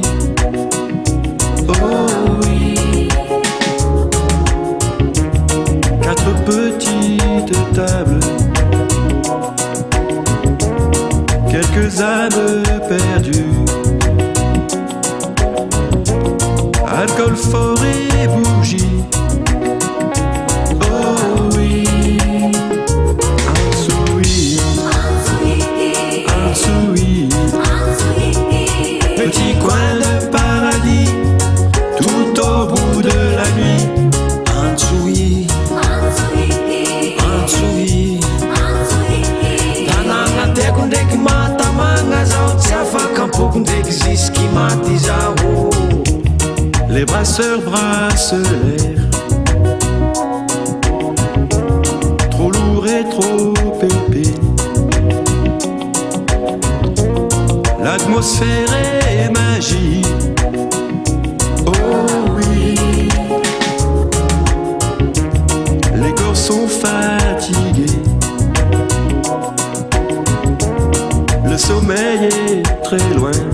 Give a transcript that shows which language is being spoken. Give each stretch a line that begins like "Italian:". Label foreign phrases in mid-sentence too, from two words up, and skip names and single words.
French: Oh oui, 4 petites tables, quelques âmes perdues, alcool fort et bougies. Oh oui, Antsui, petit coin de paradis, tout au bout de la nuit.
Malagasy: Antsui, tanàna tiako ndraiky mahatamagna zao, tsy afaka ampoko ndraiky zisky maty zao.
French: Les brasseurs brassent l'air, trop lourd et trop épais. L'atmosphère est magique. Oh oui, les corps sont fatigués, le sommeil est très loin.